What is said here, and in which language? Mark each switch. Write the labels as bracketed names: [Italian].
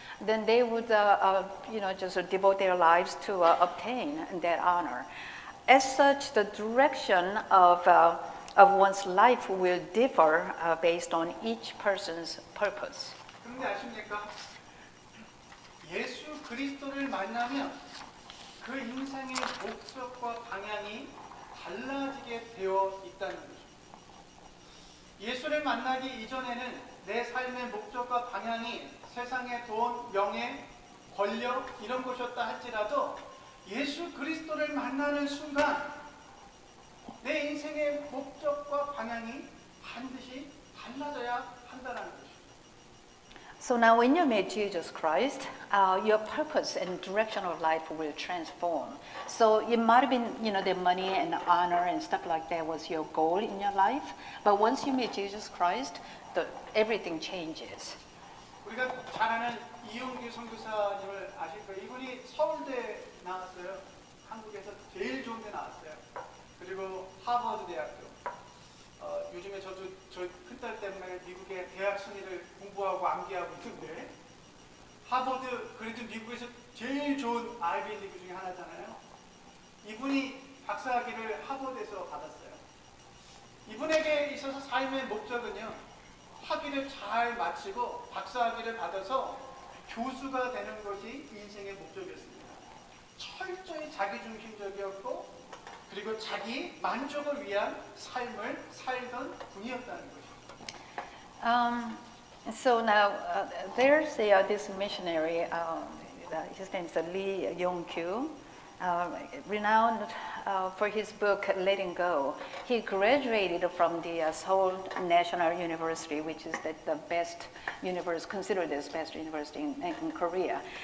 [English] Then they would, just devote their lives to obtain that honor. As such, the direction of one's life will differ based on each person's purpose. [Korean] 그런데 아십니까? 예수 그리스도를 만나면 그 인생의 목적과 방향이 달라지게 되어 있다는 것입니다. 예수를 만나기 이전에는 내 삶의 목적과 방향이 세상의 돈, 명예, 권력 이런 것이었다 할지라도 예수 그리스도를 만나는 순간 내 인생의 목적과 방향이 반드시 달라져야 한다는 것입니다. [English] So now when you meet Jesus Christ, your purpose and direction of life will transform. So it might have been, the money and the honor and stuff like that was your goal in your life. But once you meet Jesus Christ, everything changes. [Korean] 우리가 잘 아는 이용규 선교사님을 아실 거예요. 이분이 서울대 나왔어요. 한국에서 제일 좋은 데 나왔어요. 그리고 하버드 대학교. 요즘에 저도 저희 큰딸 때문에 미국의 대학 순위를 공부하고 암기하고 있는데 하버드 그래도 미국에서 제일 좋은 아이비 리그 중에 하나잖아요. 이분이 박사학위를 하버드에서 받았어요. 이분에게 있어서 삶의 목적은요, 학위를 잘 마치고 박사학위를 받아서 교수가 되는 것이 인생의 목적이었습니다. 철저히 자기중심적이었고 그리고 자기 만족을 위한 삶을 살던 분이었다는 것입니다. [English] So now there's this missionary, his name is Lee Yong-kyu, renowned for his book Letting Go. He graduated from the Seoul National University, which is the best university, considered the best university in Korea.